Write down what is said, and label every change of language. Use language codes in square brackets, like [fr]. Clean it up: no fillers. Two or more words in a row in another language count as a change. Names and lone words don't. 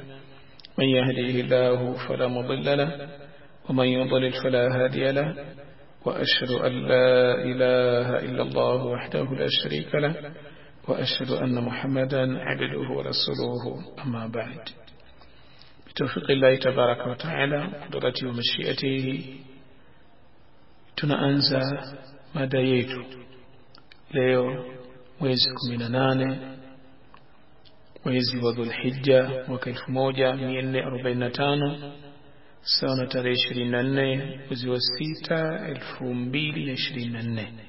[ar] من يهديه الله فلا مضل له ومن يضلل فلا هادي له، وأشهد أن لا إله إلا الله وحده لا شريك له، وأشهد أن محمدا عبده ورسوله. أما بعد، بتوفيق الله تبارك وتعالى قدرته ومشيئته [sw] tunaanza mada yetu leo, mwezi 18 mwezi wa Dhulhijja mwaka 1445 sawa na tarehe 24 mwezi wa 6 2024.